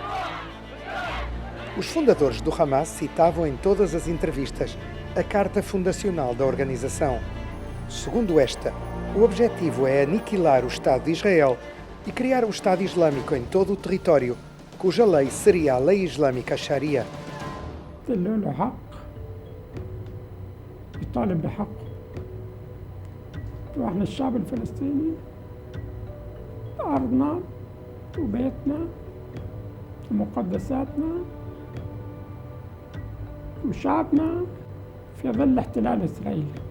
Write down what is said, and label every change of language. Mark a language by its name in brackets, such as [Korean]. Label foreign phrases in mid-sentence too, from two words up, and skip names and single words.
[Portuguese] Os fundadores do Hamas citavam em todas as entrevistas a Carta Fundacional da organização. Segundo esta, o objetivo é aniquilar o Estado de Israel e criar um Estado Islâmico em todo o território, cuja lei seria a lei islâmica Sharia. [Arabic] واحنا الشعب الفلسطيني أرضنا وبيتنا ومقدساتنا وشعبنا في ظل احتلال إسرائيل.